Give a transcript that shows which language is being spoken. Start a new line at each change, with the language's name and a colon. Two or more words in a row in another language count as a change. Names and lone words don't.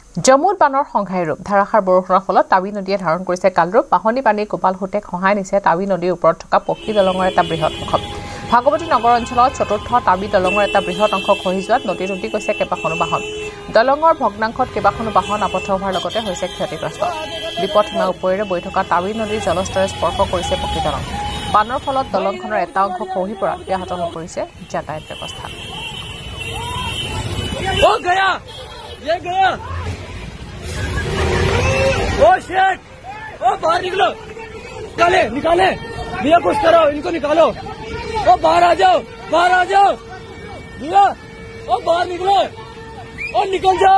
Assamese: জম্মুত বানৰ সংঘাই ৰূপ ধাৰাসাৰ বৰষুণৰ ফলত টাৱি নদীয়ে ধাৰণ কৰিছে কালৰূপ বাহনী পানী কোপাল হোতে খহাই নিছে টাৱি নদীৰ ওপৰত থকা পকী দলঙৰ এটা বৃহৎ অংশ ভাগৱতী নগৰ অঞ্চলত চতুৰ্থ টাৱি দলঙৰ এটা বৃহৎ অংশ খহি যোৱাত নদীত উটি গৈছে কেইবাখনো বাহন দলঙৰ ভগ্নাংশত কেইবাখনো বাহন আবদ্ধ হোৱাৰ লগতে হৈছে ক্ষতিগ্ৰস্ত বিপদ সীমা ওপৰেৰে বৈ থকা টাৱি নদীৰ জলস্তৰে স্পৰ্শ কৰিছে পকী দলং বানৰ ফলত দলংখনৰ এটা অংশ খহি পৰাত ব্যাহত হৈ পৰিছে যাতায়াত ব্যৱস্থা
Hindi: ओ गया ये गया ओ शेट ओ बाहर निकलो निकाले भैया कुछ करो इनको निकालो ओ बाहर आ जाओ भैया ओ बाहर निकलो ओ निकल जाओ